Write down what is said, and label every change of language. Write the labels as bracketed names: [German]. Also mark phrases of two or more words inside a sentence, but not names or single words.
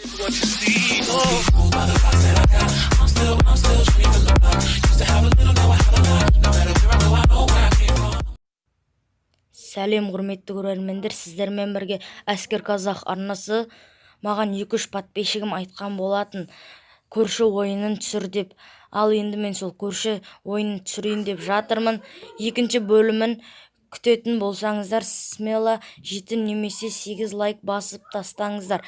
[English] what you see. Oh, fooled by the thoughts that I got. I'm still dreaming of love. Used to have a little, now I have a lot. No matter where I know where I came from. [Kazakh] Сәлем құрметті көрермендер, сіздермен бірге Әскер Қазақ арнасы. Маған 2-3 подписчигім айтқан болатын көрші ойынын түсір деп. Ал енді мен сол көрші ойынын түсірейін деп жатырмын. Екінші бөлімін күтетін болсаңыздар, смело 7 немесе 8 лайк басып тастаңыздар.